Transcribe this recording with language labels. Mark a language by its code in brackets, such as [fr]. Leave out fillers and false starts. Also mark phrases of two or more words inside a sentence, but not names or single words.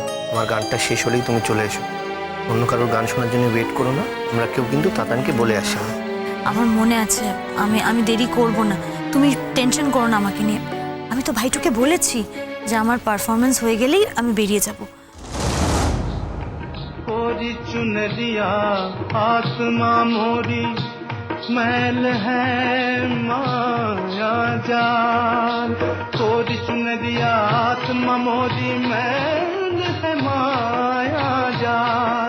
[bn] আমার গানটা শেষ হলেই তুমি চলে এসো, অন্য কারোর গান শোনার জন্য ওয়েট করো না। আমরা কেউ কিন্তু তাতানকে বলে আসি না। আমার মনে আছে, আমি দেরি করব না, তুমি টেনশন করো না আমাকে নিয়ে। আমি তো ভাইটুকে বলেছি যে আমার পারফরমেন্স হয়ে গেলেই আমি বেরিয়ে যাব। [hi] कोरी चुनरिया आत्मा मोरी मैल है माया जाल, कोरी चुनरिया आत्मा मोरी मैल है माया जाल।